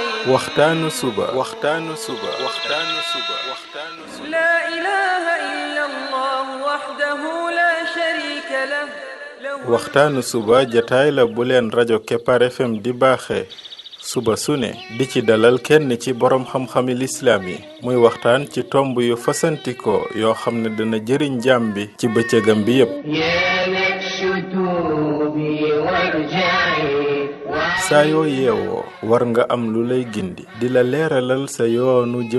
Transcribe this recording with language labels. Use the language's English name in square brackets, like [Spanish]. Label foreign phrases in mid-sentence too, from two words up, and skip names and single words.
[Wolof] waxtaanu suba [Arabic] لا إله إلا الله وحده لا شريك له [Wolof] waxtaanu suba jataay la bu leen rajo Kepar FM di baaxee suba su ne di ci dalal kenn ci boroom xam-xami lislaam yi muy waxtaan ci tomb yu fasantikoo yoo xam ne dana jëriñ jaam bi ci bëccëgam bi yépp saa yoo yeewoo war nga am lu lay gindi di la leeralal sa yoonu jëm